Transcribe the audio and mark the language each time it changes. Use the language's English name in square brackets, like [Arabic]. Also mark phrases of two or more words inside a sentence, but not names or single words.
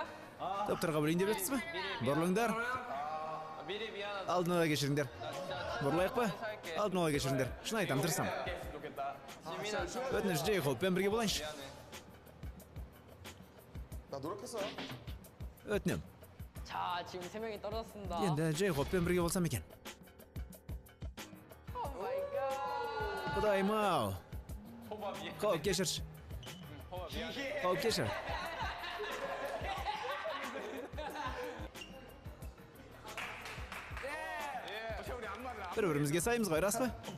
[Kazakh] Топтарға бөлейін деп жатсыз ба? Бұрылыңдар. Алдын ала кешіріңдер. Бұрылайық па? Алдын ала кешіріңдер. Шын айтам, тырысам. Өтініш Джей-Хоппен бірге болайыншы. Өтінем. [Korean] 자, 지금 3명이 떨어졌습니다. [Kazakh] Енді Джей-Хоппен бірге болсам екен. Құдайым-ау. Қауіп кешірші. Қауіп кешір. Бір-бірімізге сайымыз ғой, рас па?